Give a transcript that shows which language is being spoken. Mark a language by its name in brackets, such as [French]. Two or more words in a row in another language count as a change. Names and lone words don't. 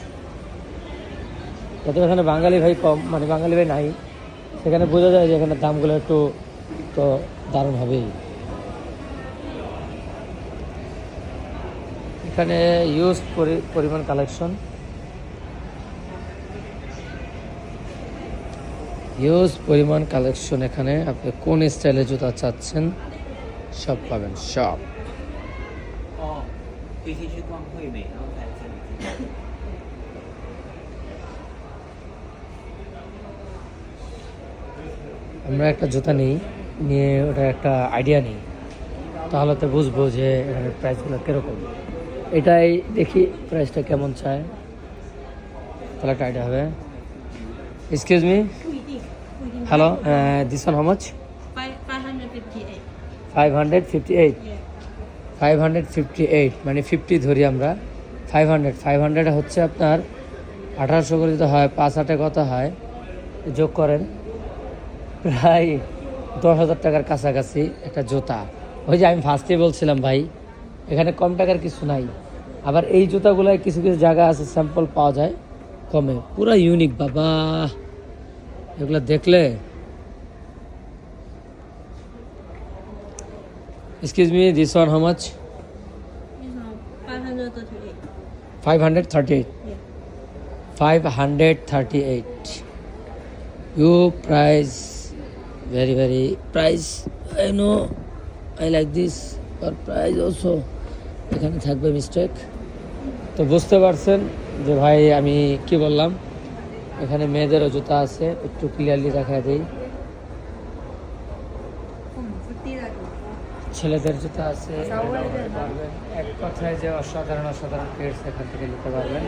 [Bangla] যত এখানে বাঙালি ভাই কম, মানে বাঙালি ভাই নাই, সেখানে বোঝা যায় যে এখানে দামগুলো একটু তো দারুণ হবেই। এখানে ইউজ পরিমাণ কালেকশন, এখানে আপনি কোন স্টাইলের জুতা চাচ্ছেন সব পাবেন, সব। [Chinese] 哦，可以先去逛惠美，然后才这里。 [Bangla] আমরা একটা জুতা নিয়ে ওটা একটা আইডিয়া নিই, তাহলে তো বুঝবো যে এখানে প্রাইসগুলো কীরকম। এটাই দেখি প্রাইসটা কেমন চায়, তাহলে একটা আইডিয়া হবে। [English] excuse me, [Chinese] 不一定，不一定。 [English] হ্যালো, this one how much? 558. 558। Yeah. [Bangla] 558 মানে 50 ধরি আমরা। 500 হচ্ছে আপনার 1800 করে দিতে হয়, 5 কত হয় যোগ করেন, প্রায় 10,000 টাকার কাছাকাছি একটা জুতা। ওই যে আমি ফার্স্টে বলছিলাম ভাই, এখানে কম টাকার কিছু নাই। আবার এই জুতাগুলোয় কিছু কিছু জায়গা আছে স্যাম্পল পাওয়া যায় কমে, পুরা ইউনিক বাবা, এগুলো দেখলে। [English] excuse me, this one how much? This one 538. 538. Yeah. 538. You price very price. I know, I like this, but price also [Bangla] এখানে থাকবে মিস্টেক। তো বুঝতে পারছেন যে ভাই আমি কি বললাম। এখানে মেয়েদেরও জুতা আছে, একটু ক্লিয়ারলি দেখা দিই। ছেলেদের জুতা আছে, এক কথায় যে অসাধারণ পেটস এখান থেকে নিতে পারবেন।